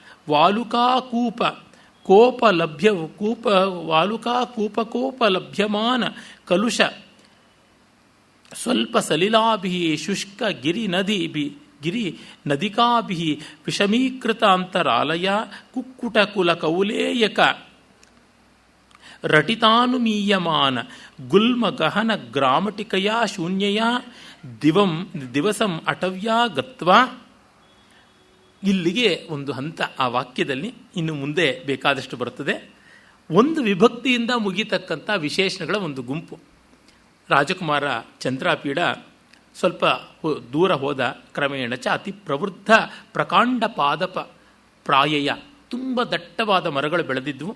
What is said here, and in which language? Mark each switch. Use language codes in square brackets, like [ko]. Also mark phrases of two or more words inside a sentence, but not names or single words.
[sa] ವಾಲುಕಾಕೂಪಕೋಪಲಭ್ಯಮಾನ ಕಲುಷ ಸ್ವಲ್ಪ ಸಲಿಲಾಭಿ ಶುಷ್ಕ ಗಿರಿ ನದಿಕಾಭಿ ವಿಷಮೀಕೃತಾಂತರಾಲಯ ಕುಕ್ಕುಟಕುಲ ಕೌಲೇಯಕ ರಟಿತಾನುಮೀಯಮಾನ ಗುಲ್ಮ ಗಹನ ಗ್ರಾಮಟಿಕಯ ಶೂನ್ಯಯ ದಿವಸಂ ಅಟವ್ಯಾ ಗತ್ವಾ. [kn] ಇಲ್ಲಿಗೆ ಒಂದು ಹಂತ ಆ ವಾಕ್ಯದಲ್ಲಿ. ಇನ್ನು ಮುಂದೆ ಬೇಕಾದಷ್ಟು ಬರುತ್ತದೆ. ಒಂದು ವಿಭಕ್ತಿಯಿಂದ ಮುಗಿತಕ್ಕಂಥ ವಿಶೇಷಣಗಳ ಒಂದು ಗುಂಪು. ರಾಜಕುಮಾರ ಚಂದ್ರಾಪೀಡ ಸ್ವಲ್ಪ ದೂರ ಹೋದ. [sa] ಕ್ರಮೇಣ ಚ ಅತಿ ಪ್ರವೃದ್ಧ ಪ್ರಕಾಂಡ ಪಾದಪ ಪ್ರಾಯಯ, [kn] ತುಂಬ ದಟ್ಟವಾದ ಮರಗಳು ಬೆಳೆದಿದ್ವು.